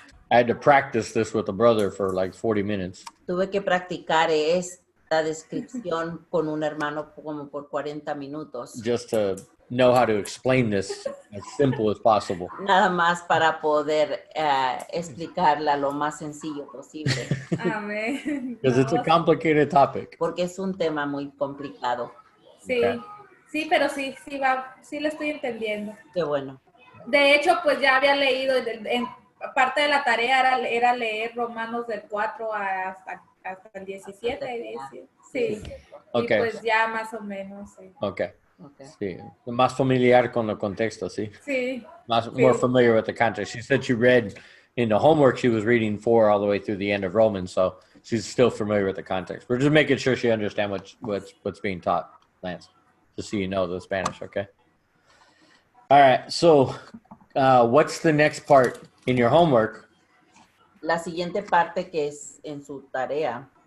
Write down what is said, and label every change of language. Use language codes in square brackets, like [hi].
[en] I had to practice this with a brother for like 40 minutes. [es] Tuve que practicar esta descripción con un hermano como por 40 minutos. [en] Just to know how to explain this as simple as possible. [es] Nada más para poder explicarla lo más sencillo posible. Amén. [en] Because it's a [es] No, [en] complicated topic. [es] Porque es un tema muy complicado. sí, [en] Ok. [es] sí, pero sí lo estoy entendiendo. Qué bueno. De hecho, pues ya había leído, en parte de la tarea era leer Romanos del 4 hasta el 17. Sí, [en] Ok. [es] y pues ya más o menos, sí. [en] Okay. Okay. [es] Sí. Más familiar con el contexto, sí. Sí, [en] More familiar with the context. She said she read in the homework, she was reading 4 all the way through the end of Romans, so she's still familiar with the context. We're just making sure she understands what's being taught, Lance, just so you know the Spanish, okay? All right, so what's the next part in your homework [es] La siguiente parte que es en su tarea,